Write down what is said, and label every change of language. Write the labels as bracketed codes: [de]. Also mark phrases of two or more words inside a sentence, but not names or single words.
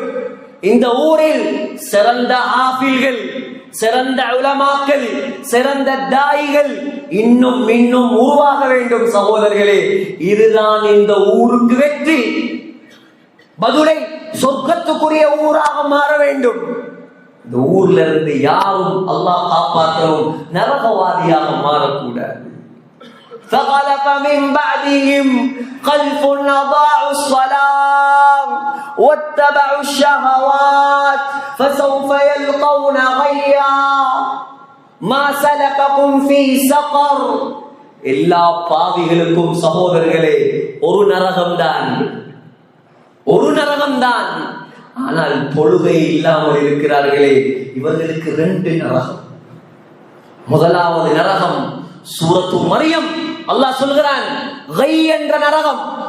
[ta] இந்த ஊரில் சிறந்த ஆஃபில்கள், சிறந்த உலமாக்கள், சிறந்த தாயிகள் இன்னும் உருவாக வேண்டும் சகோதரர்களே. இதுதான் இந்த ஊருக்கு வெற்றி. பதுலை சொர்க்கத்துக்குரிய ஊராக மாற வேண்டும். இந்த ஊர்ல இருந்து யாரும் அல்லாஹ் காப்பாற்றவும் நரகவாதியாக மாறக்கூடாது. [ar] فَخَلَفَ مِنْ بَعْدِهِمْ خَلْفٌ أَضَاعُوا الصَّلَاةَ وَاتَّبَعُوا الشَّهَوَاتِ فَسَوْفَ يَلْقَوْنَ غَيًّا مَا سَلَكَكُمْ فِي سَقَرَ. [ta] எல்லா பாவிகளுக்கும் சகோதரர்களே ஒரு நரகம்தான். ஆனால் தொழுகை இல்லாமல் இருக்கிறார்களே, இவர்களுக்கு 2 நரகம். முதலாவது நரகம் சூரத்து மரியம் அல்லாஹ் சொல்கிறான், கை என்ற நரகம்.